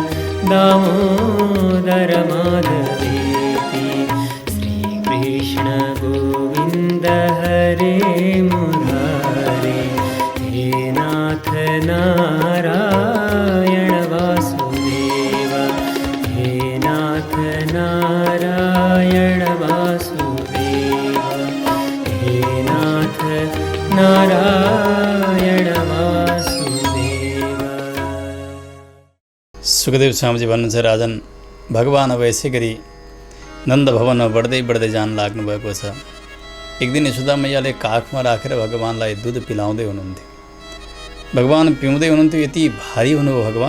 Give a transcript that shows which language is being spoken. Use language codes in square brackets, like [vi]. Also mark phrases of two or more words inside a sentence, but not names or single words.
[sa] दामोदर माधवेति श्रीकृष्ण गोविंद हरे मुरारे हे नाथ नारायण वासुदेव हे नाथ नारायण वासुदेव हे नाथ नारायण वासुदेव। [ne] सुखदेव स्वामीजी भन्नुहुन्छ, राजन भगवान अब यसै गरी नन्द भवनमा बढ्दै जान लाग्नु भएको छ। एक दिन यशोदा मैयाले काखमा राखेर भगवानलाई दुध पिलाउँदै हुनुहुन्थ्यो। भगवान पिउँदै हुनुहुन्थ्यो। यति भारी हुनुभयो भगवान।